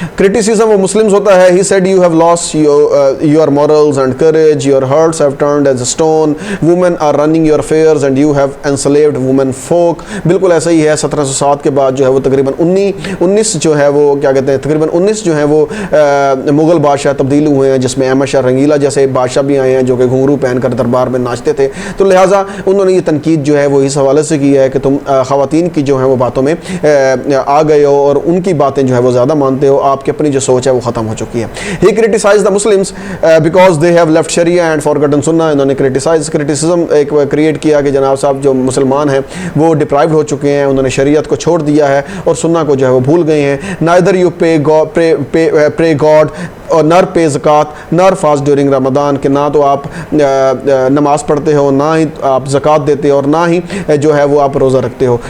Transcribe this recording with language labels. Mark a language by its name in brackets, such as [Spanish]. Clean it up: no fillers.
[English] Criticism of Muslims [Urdu] ہوتا ہے. [English] He said you have lost your morals and courage, your hearts have turned as a stone, women are running your affairs and you have enslaved women folk. [Urdu] بالکل ایسا ہی ہے. 1707 کے بعد جو ہے وہ تقریباً 19 جو ہے وہ کیا کہتے ہیں تقریباً 19 جو ہیں وہ مغل بادشاہ تبدیل ہوئے ہیں, جس میں احمد شاہ رنگیلا جیسے بادشاہ بھی آئے ہیں جو کہ گھنگرو پہن کر دربار میں ناچتے تھے. تو لہٰذا انہوں نے یہ تنقید جو ہے وہ اس حوالے سے کی ہے کہ تم خواتین کی جو ہیں وہ باتوں میں آ گئے ہو اور ان کی باتیں جو ہے وہ زیادہ مانتے ہو, آپ کی اپنی جو سوچ ہے وہ ختم ہو چکی ہے. [English] He criticized the Muslims because they have left Sharia and forgotten Sunnah. [Urdu] انہوں نے criticism ایک کریٹ کیا کہ جناب صاحب جو مسلمان ہیں وہ ڈپرائیوڈ ہو چکے ہیں, انہوں نے شریعت کو چھوڑ دیا ہے اور سنہ کو جو ہے وہ بھول گئے ہیں. [English] Neither you pray God [Urdu] اور [English] nor pay zakat nor fast during Ramadan, [Urdu] کہ نہ تو آپ نماز پڑھتے ہو, نہ ہی آپ زکوٰۃ دیتے ہو اور نہ ہی جو ہے وہ آپ روزہ رکھتے ہو.